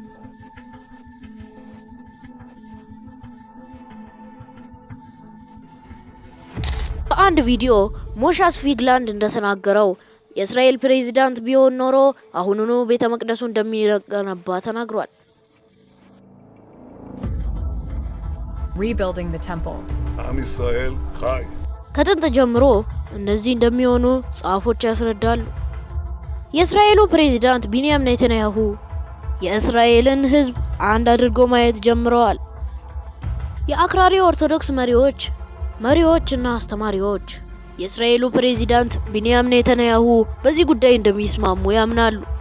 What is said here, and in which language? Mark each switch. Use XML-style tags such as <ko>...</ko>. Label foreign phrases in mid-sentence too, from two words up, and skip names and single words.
<am>በአንድ ቪዲዮ ሞሻስ ፊግላንድ እንደተናገረው የእስራኤል ፕሬዚዳንት ቢሆን ኖሮ አሁኑኑ ቤተ መቅደሱ እንደሚገነባ ተናግሯል።</am> <en>Rebuilding the temple.</en> <he>עם ישראל חי.</he> <am>ከጥንት ጀምሮ እነዚህ እንደሚሆኑ ጻፎች ያስረዳሉ። የእስራኤሉ ፕሬዚዳንት ቢንያም ኔታንያሁ የእስራኤልን ሕዝብ አንድ አድርጎ ማየት ጀምረዋል። የአክራሪ ኦርቶዶክስ መሪዎችና አስተማሪዎች የእስራኤሉ ፕሬዚዳንት ቢንያም ኔታንያሁ በዚህ ጉዳይ እንደሚስማሙ ያምናሉ።</am>